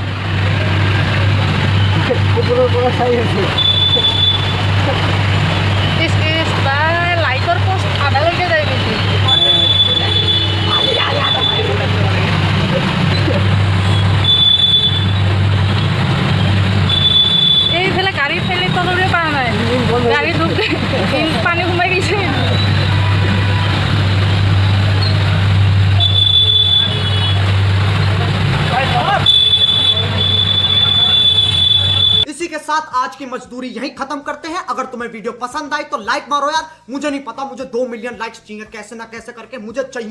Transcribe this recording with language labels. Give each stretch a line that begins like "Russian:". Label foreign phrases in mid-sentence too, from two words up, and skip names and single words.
Assamese: লাইটৰ পোষ্ট আধালৈকে যায় নেকি? এইফালে গাড়ী ফেলি তলৰে পৰা নাই, গাড়ী ডুব পানী সোমাই গৈছে।
Hindi: इसी के साथ आज की मजदूरी यहीं खत्म करते हैं। अगर तुम्हें वीडियो पसंद आई तो लाइक मारो यार। मुझे नहीं पता, मुझे 2
English: million likes
Hindi: चाहिए, कैसे ना कैसे करके मुझे चाहिए।